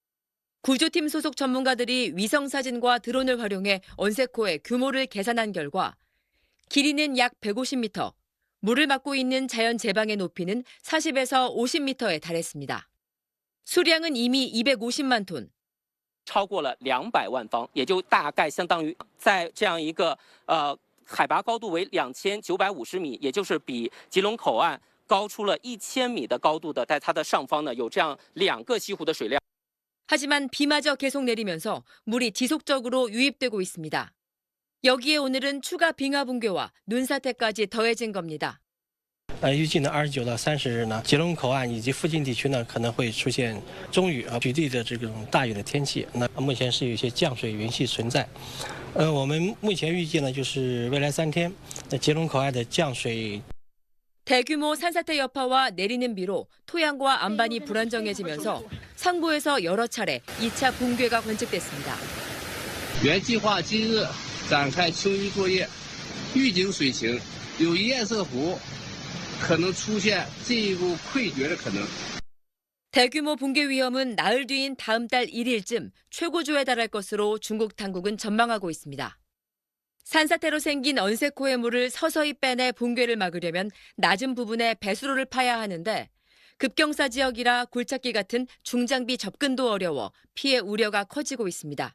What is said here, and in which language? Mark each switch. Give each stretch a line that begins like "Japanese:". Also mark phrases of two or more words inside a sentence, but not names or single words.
Korean: 구조팀 소속 전문가들이 위성사진과 드론을 활용해 언세코의 규모를 계산한 결과 길이는 약 150m, 물을 막고 있는 자연 제방의 높이는 40에서 50m에 달했습니다. 수량은 이미 250만 톤.
Chinese: 超过了200万方，也就大概相当于在这样一个海拔高度为2950米，也就是比吉隆口岸高出了1000米的高度的，在它的上方呢有这样2个西湖的水量。
Korean: 하지만 비마저 계속 내리면서 물이 지속적으로 유입되고 있습니다. 여기에 오늘은 추가 빙하 붕괴와 눈사태까지 더해진 겁니다.
Chinese: 预计呢29到30日呢，吉隆口岸以及附近地区呢可能会出现中雨局地的这种大雨的天气。那目前是有一些降水云系存在。我们目前预计呢就是未来3天，那吉隆口岸的降水。
Korean: 대규모 산사태 여파와 내리는 비로 토양과 안반이 불안정해지면서 상부에서 여러 차례 2차 붕괴가 관측됐습니다.
Chinese: 原计划今日展开清淤作业，预警水情有堰塞湖可能出现进一步溃决的可能。
Korean: 대규모 붕괴 위험은 나흘 뒤인 다음 달 1일쯤 최고조에 달할 것으로 중국 당국은 전망하고 있습니다. 산사태로 생긴 언세코의 물을 서서히 빼내 붕괴를 막으려면 낮은 부분에 배수로를 파야 하는데 급경사 지역이라 굴착기 같은 중장비 접근도 어려워 피해 우려가 커지고 있습니다.